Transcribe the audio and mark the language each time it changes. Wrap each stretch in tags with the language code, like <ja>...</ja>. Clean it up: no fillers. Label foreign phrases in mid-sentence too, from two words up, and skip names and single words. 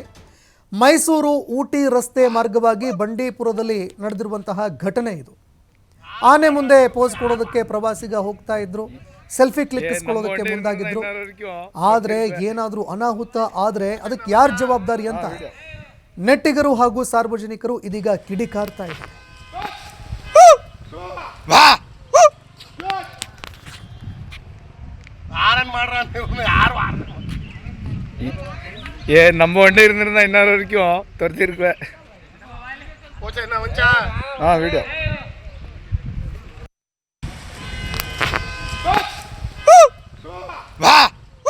<kn>ಮೈಸೂರು ಊಟಿ ರಸ್ತೆ ಮಾರ್ಗವಾಗಿ ಬಂಡೀಪುರದಲ್ಲಿ ನಡೆದಿರುವಂತಹ ಘಟನೆ ಇದು. ಆನೆ ಮುಂದೆ ಪೋಸ್ ಕೊಡೋದಕ್ಕೆ ಪ್ರವಾಸಿಗ ಹೋಗ್ತಾ ಇದ್ರು, ಸೆಲ್ಫಿ ಕ್ಲಿಕ್ಕಿಸ್ಕೊಳ್ಳೋದಕ್ಕೆ ಮುಂದಾಗಿದ್ರು. ಆದರೆ ಏನಾದರೂ ಅನಾಹುತ ಆದರೆ ಅದಕ್ಕೆ ಯಾರು ಜವಾಬ್ದಾರಿ ಅಂತ ನೆಟ್ಟಿಗರು ಹಾಗೂ ಸಾರ್ವಜನಿಕರು ಇದೀಗ ಕಿಡಿಕಾರ್ತಾ ಇದ್ದಾರೆ.</kn> <ta>நம்ம வண்டி இருந்திருந்தா இன்னொரு வரைக்கும் துரத்திருக்குவேன். வீடியோ வா</ta>